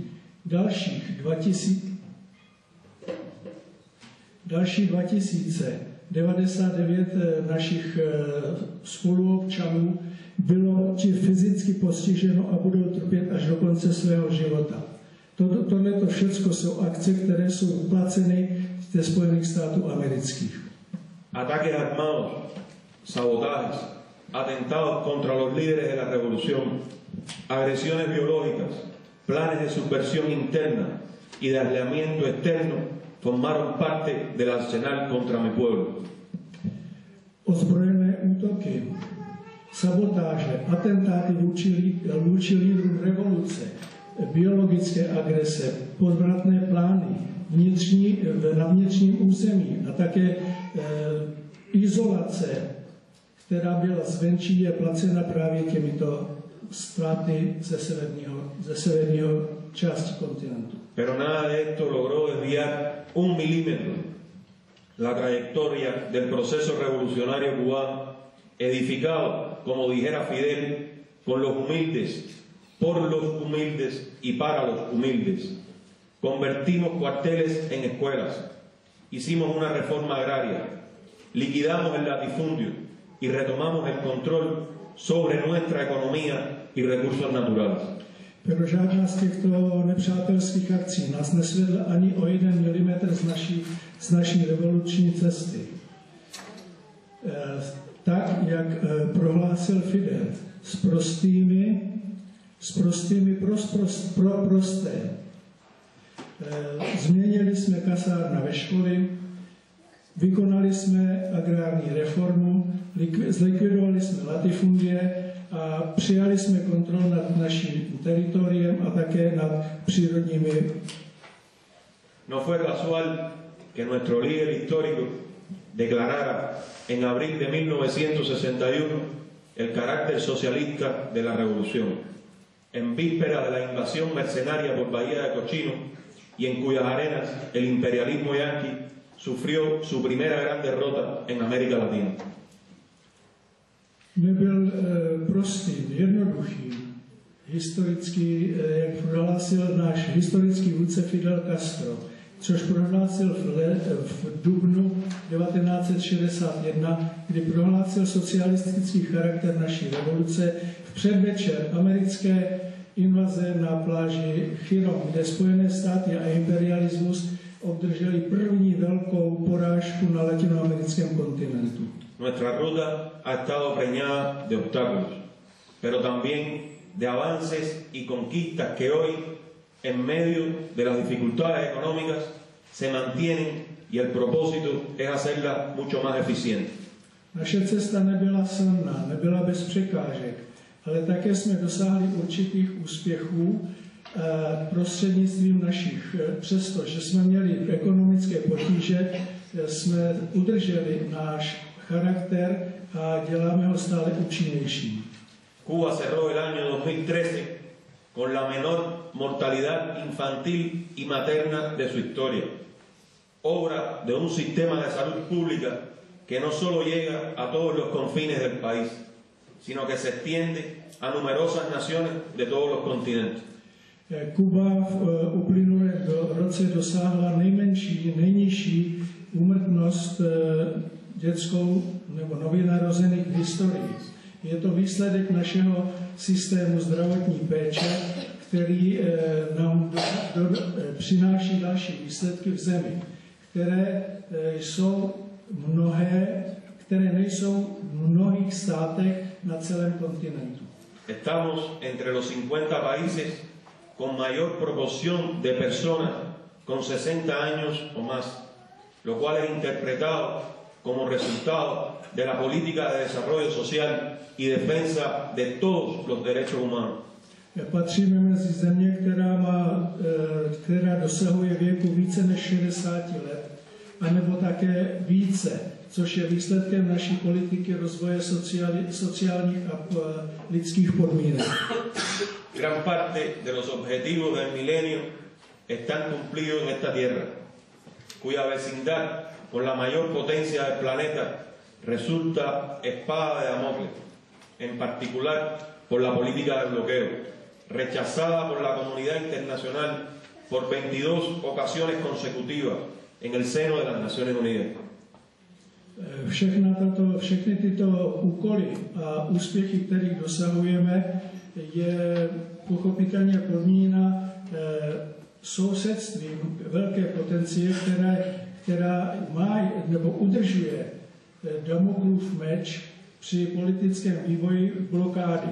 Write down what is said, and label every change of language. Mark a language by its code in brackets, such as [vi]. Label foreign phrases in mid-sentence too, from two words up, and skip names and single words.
[cs] Dalších 2099 našich spoluobčanů bylo či fyzicky postiženo a budou trpět až do konce svého života. Tohleto všechno jsou akce, které jsou placeny ze Spojených států amerických. [es] Ataques armados, sabotajes, atentados contra los líderes de la revolución, agresiones biológicas, planes de subversión interna y de aislamiento externo formaron parte del arsenal contra mi pueblo. [cs] Ozbrojené útoky, sabotáže, atentáty vůči lídrům revoluce, biologické agrese, podvratné plány na vnitřním území a také izolace, která byla zvenčí, je placena právě těmito státy ze severního části kontinentu. [es] Pero nada de esto logró desviar 1 milímetro la trayectoria del proceso revolucionario cubano, edificado, como dijera Fidel, con los humildes, por los humildes y para los humildes. Convertimos cuarteles en escuelas, hicimos una reforma agraria, liquidamos el latifundio y retomamos el control sobre nuestra economía y recursos naturales. [cs] Pero žádná z těchto nepřátelských akcí nás nesvedla ani o 1 milimetr z naší revoluční cesty. Tak, jak prohlásil Fidel, s prostými prosté. Změnili jsme kasárna ve školy, vykonali jsme agrární reformu, zlikvidovali jsme latifundie a přijali jsme kontrolu nad naším teritoriem a také nad přírodními. [es] No fue casual que nuestro líder histórico declarara en abril de 1961 el carácter socialista de la revolución, en víspera de la invasión mercenaria por Bahía de Cochinos y en cuyas arenas el imperialismo yanqui sufrió su primera gran derrota en América Latina. [cs] Nebyl prostým, jednoduchým, historický, jak prohlásil náš historický vůdce Fidel Castro, což prohlásil v dubnu 1961, kdy prohlásil socialistický charakter naší revoluce v předvečer americké invaze na pláži Chiron, kde Spojené státy a imperialismus obdrželi první velkou porážku na latinoamerickém kontinentu. [es] Nuestra ruta ha estado preñada de obstáculos, pero también de avances y conquistas que hoy, en medio de las dificultades económicas, se mantienen y el propósito es hacerla mucho más eficiente. [cs] Naše cesta nebyla snadná, nebyla bez překážek, ale také jsme dosáhli určitých úspěchů prostřednictvím našich, přestože jsme měli ekonomické potíže, jsme udrželi náš charakter a děláme ho stále účinnější. [es] Cuba cerró el año 2013 con la menor mortalidad infantil y materna de su historia, obra de un sistema de salud pública que no solo llega a todos los confines del país, sino que se extiende a numerosas naciones de todos los continentes. [cs] Kuba v uplynulém roce dosáhla nejnižší úmrtnost dětskou nebo nově narozených v historii. Je to výsledek našeho systému zdravotní péče, který nám přináší další výsledky v zemi, které nejsou v mnohých státech na celém kontinentu. [es] Estamos entre los 50 países con mayor proporción de personas con 60 años o más, lo cual es interpretado como resultado de la política de desarrollo social y defensa de todos los derechos humanos. [cs] Patříme mezi země, která dosahuje věku více než 60 let, anebo také více, což je výsledkem naší politiky rozvoje sociálních a lidských podmínek. [es] Gran parte de los objetivos del milenio están cumplidos en esta tierra, cuya vecindad con la mayor potencia del planeta resulta espada de Damocles, en particular por la política del bloqueo, rechazada por la comunidad internacional por 22 ocasiones consecutivas en el seno de las Naciones Unidas. [cs] Všechny tyto úkoly a úspěchy, kterých dosahujeme, je pochopitelně podmíněna sousedstvím velké potencie, která má nebo udržuje Damoklův meč při politickém vývoji blokády.